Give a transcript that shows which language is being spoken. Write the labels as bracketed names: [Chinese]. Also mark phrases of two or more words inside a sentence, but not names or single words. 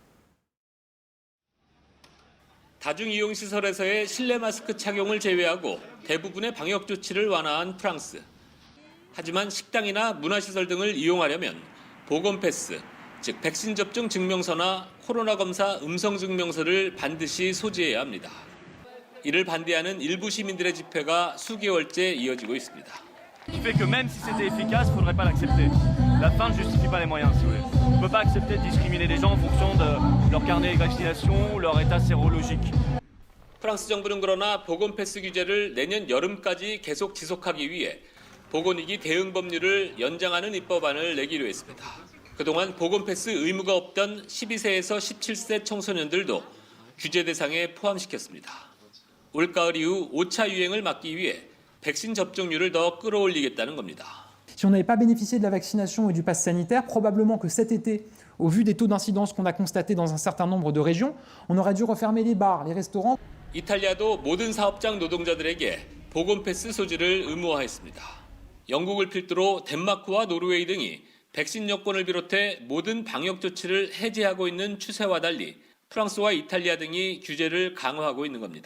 [Korean] 다중이용시설에서의 실내 마스크 착용을 제외하고 대부분의 방역 조치를 완화한 프랑스. 하지만 식당이나 문화시설 등을 이용하려면 보건 패스, 즉 백신 접종 증명서나 코로나 검사 음성 증명서를 반드시 소지해야 합니다. 이를 반대하는 일부 시민들의 집회가 수개월째 이어지고 있습니다. [French] qui fait que même si c'était efficace, il ne faudrait pas l'accepter. La fin ne justifie pas les moyens, si vous voulez. On ne peut pas accepter de discriminer les gens en fonction de leur carnet de vaccination ou leur état sérologique. [Korean] 프랑스 정부는 그러나 보건 패스 규제를 내년 여름까지 계속 지속하기 위해 보건위기 대응 법률을 연장하는 입법안을 내기로 했습니다. 그동안 보건 패스 의무가 없던 12세에서 17세 청소년들도 규제 대상에 포함시켰습니다. 올가을 이후 5차 유행을 막기 위해 백신 접종률을 더 끌어올리겠다는 겁니다. [French] Si on n'avait pas bénéficié de la vaccination et du pass sanitaire, probablement que cet été, au vu des taux d'incidence qu'on a constatés dans un certain nombre de régions, on aurait dû refermer les bars, les restaurants. [Korean] 이탈리아도 모든 사업장 노동자들에게 보건 패스 소지를 의무화했습니다. 영국을 필두로 덴마크와 노르웨이 등이 백신 여권을 비롯해 모든 방역 조치를 해제하고 있는 추세와 달리 프랑스와 이탈리아 등이 규제를 강화하고 있는 겁니다.